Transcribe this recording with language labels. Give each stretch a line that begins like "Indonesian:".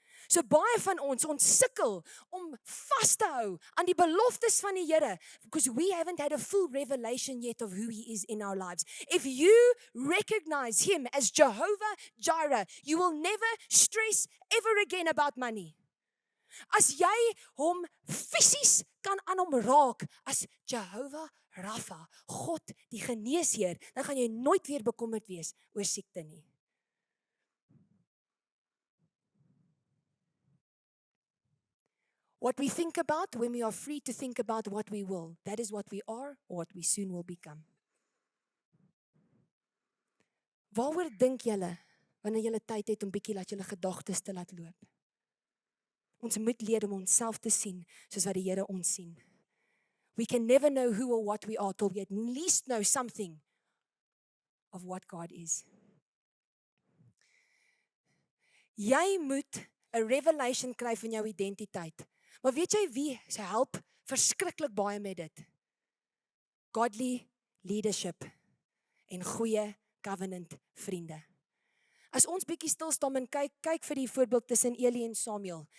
Afrikaans: So baie van ons sukkel om vas te hou aan die beloftes van die Here,
English: because we haven't had a full revelation yet of who he is in our lives. If you recognize him as Jehovah Jireh, you will never stress ever again about money.
Afrikaans: As jy hom fisies kan aan hom raak as Jehovah Rapha, God die geneesheer, dan gaan jy nooit weer bekommerd wees oor siekte nie.
English: What we think about when we are free to think about what we will, that is what we are or what we soon will become.
Afrikaans: Waaroor dink julle wanneer julle tyd het om bietjie laat julle gedagtes te laat loop? Ons moet leer om onsself te sien soos wat die Here ons sien.
English: We can never know who or what we are till we at least know something of what God is.
Afrikaans: Jy moet 'n revelation kry van jou identiteit. Maar weet jy wie se help verskriklik baie met dit?
English: Godly leadership
Afrikaans: en goeie covenant vriende. As ons bietjie stil staan en kyk vir die voorbeeld tussen Eli en Samuel.